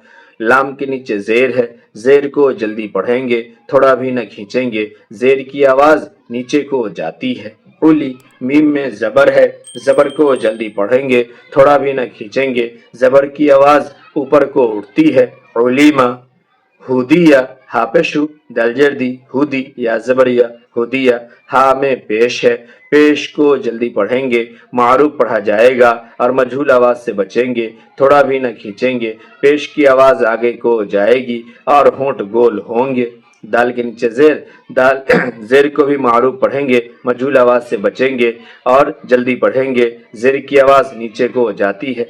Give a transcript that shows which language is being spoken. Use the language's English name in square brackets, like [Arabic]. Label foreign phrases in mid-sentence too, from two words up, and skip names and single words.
[Urdu] لام کے نیچے زیر ہے، زیر کو جلدی پڑھیں گے، تھوڑا بھی نہ کھینچیں گے، زیر کی آواز نیچے کو جاتی ہے۔ علی، میم میں زبر ہے، زبر کو جلدی پڑھیں گے، تھوڑا بھی نہ کھینچیں گے، زبر کی آواز اوپر کو اٹھتی ہے۔ علیما۔ ہودیہ، ہا پیشو، دال جردی، ہودی یا زبریہ، ہودیہ۔ ہا میں پیش ہے، پیش کو جلدی پڑھیں گے، معروف پڑھا جائے گا اور مجہول آواز سے بچیں گے، تھوڑا بھی نہ کھینچیں گے، پیش کی آواز آگے کو جائے گی اور ہونٹ گول ہوں گے۔ دال کے نیچے زیر، دال زیر کو بھی معروف پڑھیں گے، مجہول آواز سے بچیں گے اور جلدی پڑھیں گے، زیر کی آواز نیچے کو جاتی ہے۔